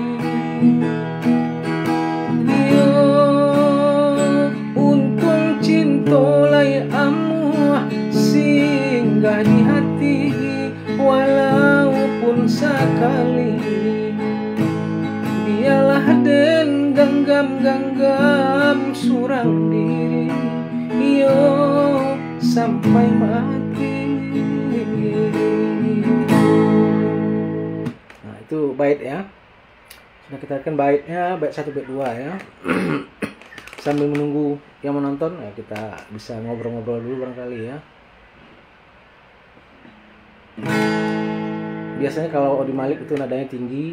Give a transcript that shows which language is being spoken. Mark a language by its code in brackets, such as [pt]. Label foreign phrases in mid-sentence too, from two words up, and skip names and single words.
[min] Yo untung cinta lai amu singgah di hati walaupun sekali, biarlah den ganggam surang diri yo sampai mati. [id] Nah, itu bait ya. Sudah kita akan baitnya, bait 1 bait 2 ya. Sambil menunggu yang menonton ya, kita bisa ngobrol-ngobrol dulu barangkali ya. Biasanya kalau Odi Malik itu nadanya tinggi.